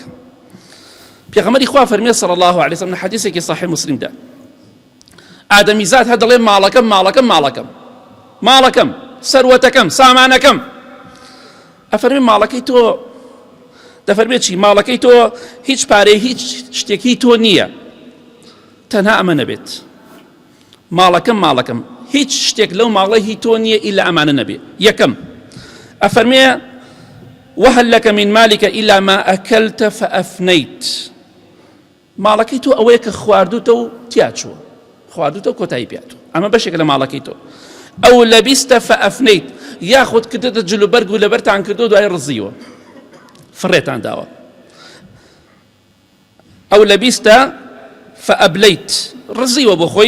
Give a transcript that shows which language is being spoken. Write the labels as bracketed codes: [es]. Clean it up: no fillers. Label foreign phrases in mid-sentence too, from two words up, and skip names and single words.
[ckb] پێغەمبەری خوا فەرمێ [ar] صلی الله عليه وسلم [ckb] لە حەدیثێکی صحیح مسلمدا، ئادەمیزاد هەر دەڵێ ماڵەکەم ماڵەکەم ماڵەکەم ماڵەکەم سەروەتەکەم سامانەکەم، ئەفەرمێ ماڵەکەی تۆ، دەفەرمێت چی؟ ماڵەکەی تۆ هیچ پارەی هیچ شتێکی تۆ نییە، تەنها ئەمە نەبێت، ماڵەکەم هیچ شتێک لەو ماڵەی هی تۆ نییە ئیلا ئەمانە نەبێ. یەکەم ئەفەرمێ [ar] وهل لك من مالك إلا ما أكلت فأفنيت، [ckb] ماڵەکەی تۆ ئەوەیە کە خواردوتە و تیا چووە، خواردوتە و کۆتایی پیاتوە، ئەمە بەشێک لە ماڵەکەی تۆ. ئەو لەبیستە فأفنيت، یاخود کردتە جلوبەرگ و لەبەرتان کردو دوای ڕزیوە فڕێتان داوە. ئەو لەبیستە فأبليت، ڕزیوە بۆ خۆی.